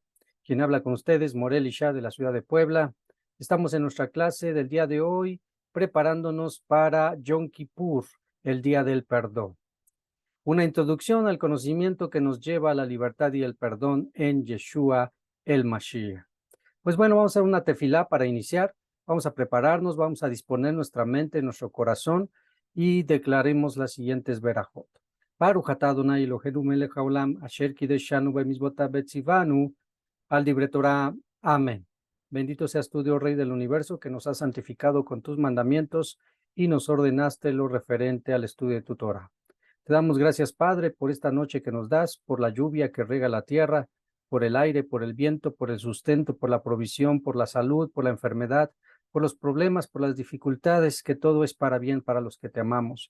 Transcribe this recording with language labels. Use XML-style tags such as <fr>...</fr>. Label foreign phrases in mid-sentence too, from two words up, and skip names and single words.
<es>Quien habla con ustedes, Morel Isha de la ciudad de Puebla. Estamos en nuestra clase del día de hoy preparándonos para Yom Kippur, el día del perdón. Una introducción al conocimiento que nos lleva a la libertad y el perdón en Yeshua el Mashiach. Pues bueno, vamos a hacer una tefilá para iniciar. Vamos a prepararnos, vamos a disponer nuestra mente, nuestro corazón y declaremos las siguientes verajot.</es> <he>ברוך אתה אדוני אלוהינו מלך העולם, אשר קידשנו במצוותיו וציוונו, על דברי תורה. Amén.</he> <es>Bendito seas tú, Dios Rey del universo, que nos has santificado con tus mandamientos y nos ordenaste lo referente al estudio de tu Torah. Te damos gracias, Padre, por esta noche que nos das, por la lluvia que riega la tierra, por el aire, por el viento, por el sustento, por la provisión, por la salud, por la enfermedad, por los problemas, por las dificultades, que todo es para bien para los que te amamos.</es>